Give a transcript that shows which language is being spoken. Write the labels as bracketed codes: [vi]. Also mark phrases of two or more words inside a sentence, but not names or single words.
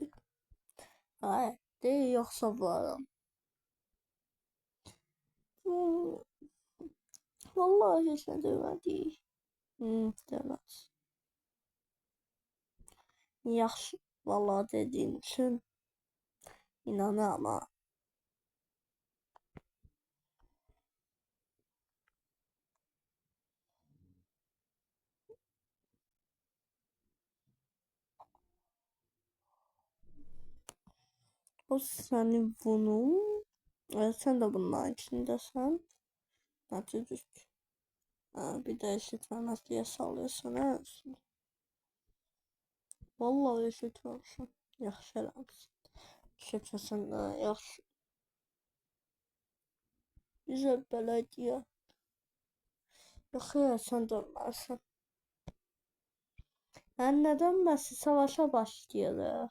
[az] Hayır, deyil, yoxsa bu adam. Vallahi heç nə demədik. Deməz. Yaxşı, vallahi dediyin üçün inanıram ha. [tr] O senin bunun. Sen de bunların içindesin. [de] Natürlich. [tr] Bir de eşitmemez diye sallıyorsun ha. Vallahi eşitmemişsin. [az] Yaxşı eləmişsin. Eşitməsən də yaxşı. Bizə belə deyə. Yox ya, sən dönməlisən. Mən nə dönməsi? Savaşa başlayırıq.